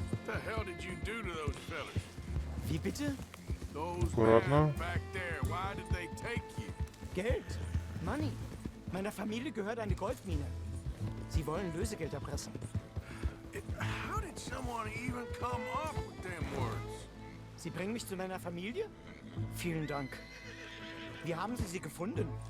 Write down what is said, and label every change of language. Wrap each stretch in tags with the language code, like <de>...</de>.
<en>What the hell did you do to those fellas?</en> <de>Wie bitte?</de> <en>Those</en> <ru>Аккуратно.</ru> <en>men back there, why did they take you?</en> <de>Geld.</de> <en>Money.</en> <de>Meiner Familie gehört eine Goldmine. Sie wollen Lösegeld erpressen.</de> <en>How did someone even come up with them words?</en> <de>Sie bringen mich zu meiner Familie? Vielen Dank. Wie haben Sie sie gefunden?</de>